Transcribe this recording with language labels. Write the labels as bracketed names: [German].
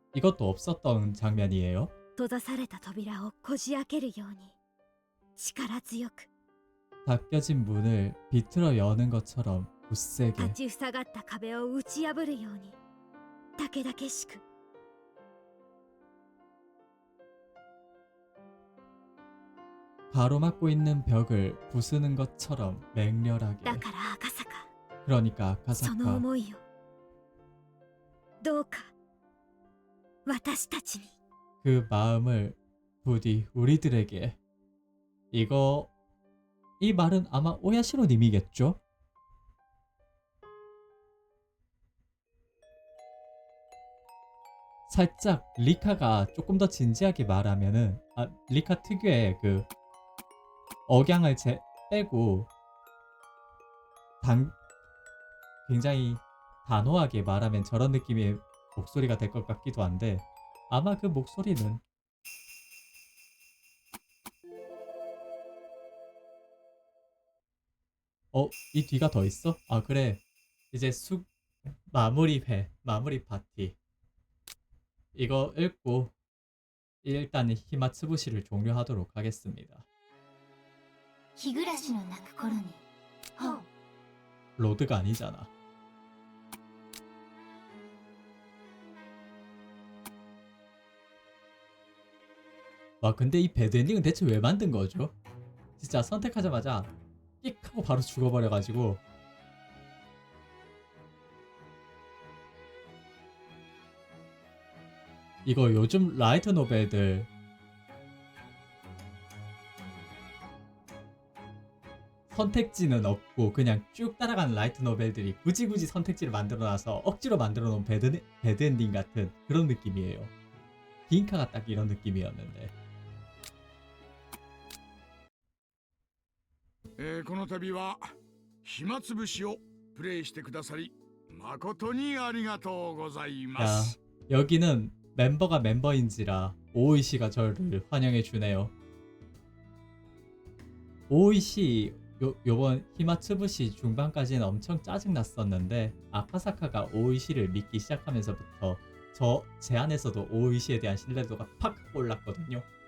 [Korean] 이것도 없었던 장면이에요. [Japanese] 閉ざされた扉をこじ開けるように力強く [Korean] 닫혀진 문을 비틀어 여는 것처럼 굳세게 [Japanese] 立ちふさがった壁を打ち破るようにたけだけしく。 [Korean] 가로막고 있는 벽을 부수는 것처럼 맹렬하게. [Japanese] だから赤坂 [Korean] 그러니까 [Japanese] その [Korean] 아카사카 [Japanese] 思いをどうか私たちに。 [Korean] 그 마음을 부디 우리들에게. 이 말은 아마 오야시로님이겠죠? 살짝 리카가 조금 더 진지하게 말하면은 리카 특유의 그 억양을 빼고 굉장히 단호하게 말하면 저런 느낌의 목소리가 될 것 같기도 한데 아마 그 목소리는 이 뒤가 더 있어? 아 그래 이제 마무리 파티 이거 읽고 일단 히마츠부시를 종료하도록 하겠습니다. [Japanese] 日暮らしの泣く頃にほう [Korean] 로드가 아니잖아. 와 근데 이 배드엔딩은 대체 왜 만든 거죠? 진짜 선택하자마자 끽 하고 바로 죽어버려가지고 이거 요즘 라이트 노벨들 선택지는 없고 그냥 쭉 따라가는 라이트 노벨들이 굳이 선택지를 만들어놔서 억지로 만들어놓은 배드엔딩 같은 그런 느낌이에요. 빈카가 딱 이런 느낌이었는데 [Japanese] この度は暇つぶしをプレイしてくださり誠にありがとうございま [Korean] 야 [Japanese] す。 [Korean] 여기는 멤버가 멤버인지라 오이시가 저를 환영해 주네요. 오이시 요번 히마츠부시 중반까지는 엄청 짜증났었는데 아카사카가 오이시를 믿기 시작하면서부터 제 안에서도 오이시에 대한 신뢰도가 팍 올랐거든요.